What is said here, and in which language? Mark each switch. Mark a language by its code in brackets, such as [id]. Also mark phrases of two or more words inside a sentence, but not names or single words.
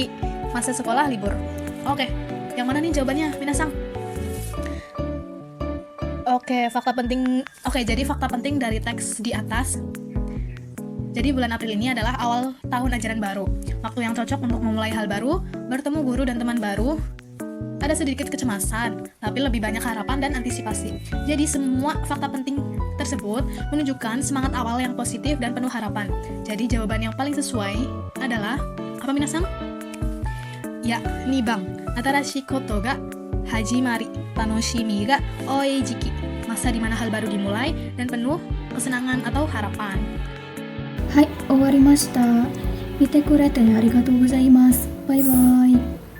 [id] Masa sekolah libur. Oke, yang mana nih jawabannya, minasang? Oke, jadi fakta penting dari teks di atas. Jadi bulan April ini adalah awal tahun ajaran baru. Waktu yang cocok untuk memulai hal baru, bertemu guru dan teman baru. Ada sedikit kecemasan, tapi lebih banyak harapan dan antisipasi. Jadi semua fakta penting tersebut menunjukkan semangat awal yang positif dan penuh harapan. Jadi jawaban yang paling sesuai adalah apa, minasang? Ya, [ja] 二番。新しいことが始まり. 楽しみが多い時期. [id] Masa di mana hal baru dimulai dan penuh kesenangan atau harapan. [ja] はい, 終わりました. 見てくれてありがとうございます. [en] Bye bye.